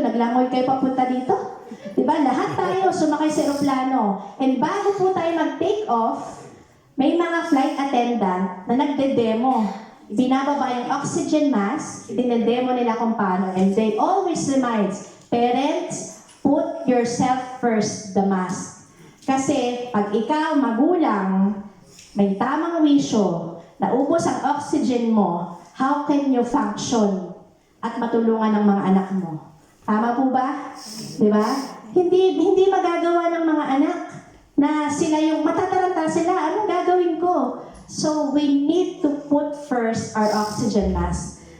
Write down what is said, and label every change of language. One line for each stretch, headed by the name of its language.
Filipino: Naglangoy kayo papunta dito? Diba? Lahat tayo sumakay sa eroplano. And bago po tayo mag-take off, may mga flight attendant na nagde-demo. Binababa yung oxygen mask, dinedemo nila kung paano.
English: And they always reminds, parents, put yourself first, the mask.
Filipino: Kasi pag ikaw, magulang, may tamang wisyo, naubos ang oxygen mo,
English: how can you function
Filipino: at matulungan ng mga anak mo? Tama po ba? Di ba? Hindi magagawa ng mga anak na sila yung matataranta sila. Anong gagawin ko?
English: So, we need to put first our oxygen mask.